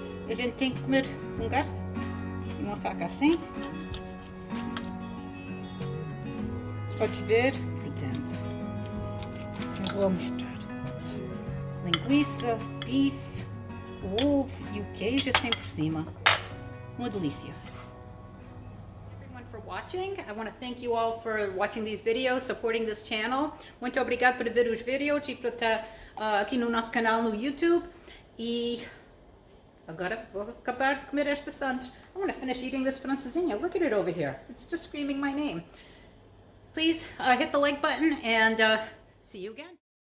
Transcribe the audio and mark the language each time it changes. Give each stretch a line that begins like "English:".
Portuguese: A gente tem que comer com garfo e uma faca assim. Pode ver por dentro. Eu vou mostrar. Linguiça, beef, ovo e o queijo assim por cima. Uma delícia.
English: Everyone for watching. I want to thank you all for watching these videos, supporting this channel.
Portuguese: Muito obrigado por ver os vídeos e por estar aqui no nosso canal no YouTube. E agora vou acabar de comer esta sandes.
English: I want to finish eating this Francesinha. Look at it over here. It's just screaming my name. Please hit the like button and see you again.